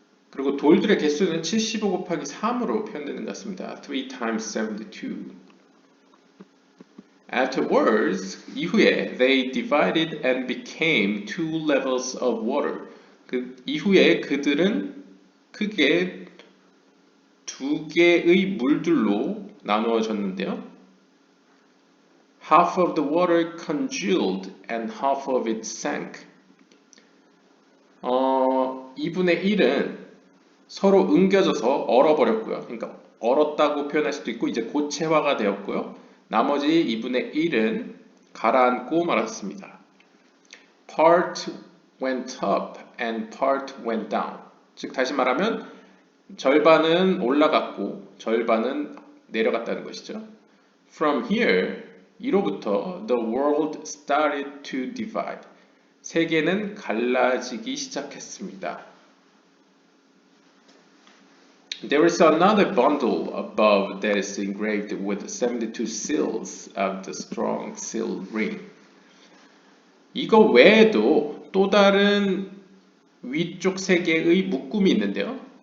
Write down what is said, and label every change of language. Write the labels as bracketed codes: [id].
[ko] 그리고 돌들의 개수는 75 곱하기 3으로 표현되는 것 같습니다. [en] 3 times 72. Afterwards, [ko] 이후에 [en] they divided and became two levels of water. [ko] 그 이후에 그들은 크게 두 개의 물들로 나누어졌는데요. [en] Half of the water congealed and half of it sank. [ko] 2분의 1은 서로 응겨져서 얼어버렸고요. 그러니까 얼었다고 표현할 수도 있고 이제 고체화가 되었고요. 나머지 2분의 1은 가라앉고 말았습니다. [en] Part went up and part went down. [ko] 즉 다시 말하면 절반은 올라갔고 절반은 내려갔다는 것이죠. [en] From here, [ko] 이로부터 [en] the world started to divide. [ko] 세계는 갈라지기 시작했습니다. [en] There is another bundle above that is engraved with 72 seals of the strong seal ring. [ko] 이거 외에도 또 다른 위쪽 세 개의 묶음이 있는데요.